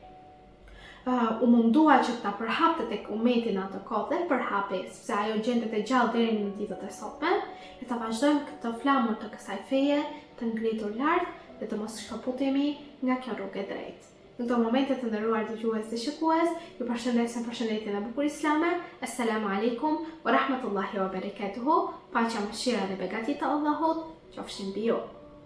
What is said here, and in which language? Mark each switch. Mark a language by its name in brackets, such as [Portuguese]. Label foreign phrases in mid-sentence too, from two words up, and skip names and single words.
[Albanian] u mundua që ta përhapte tek ummeti në atë kohë dhe përhapi, sepse ajo gjendet e gjallë deri në ditët e sotme, dhe ta vazhdojmë këtë flamur të kësaj feje të ngritur lart dhe të mos shkëputemi nga kjo rrugë e drejtë. Në këto momente të nderuar dëgjues dhe shikues, ju përshëndesim përshëndetjen e bukur islame. [Arabic] السلام عليكم ورحمة الله وبركاته. [Albanian] Paqja, mëshira dhe begati të Allahut qofshin mbi ju.